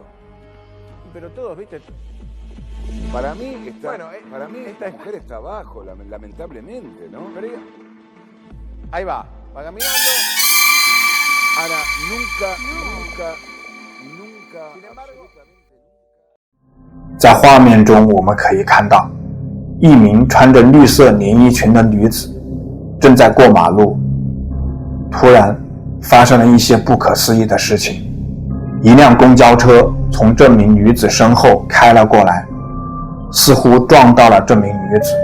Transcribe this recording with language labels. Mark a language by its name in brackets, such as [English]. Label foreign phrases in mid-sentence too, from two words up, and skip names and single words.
[Spanish] Pero todos, viste. Para mí está, Bueno, para mí esta esta mujer está abajo, lamentablemente, ¿no? Pero ahí va caminando. Ahora, nunca. Sin embargo, [Chinese] 在画面中我们可以看到，一名穿着绿色连衣裙的女子正在过马路，突然发生了一些不可思议的事情。一辆公交车从这名女子身后开了过来，似乎撞到了这名女子。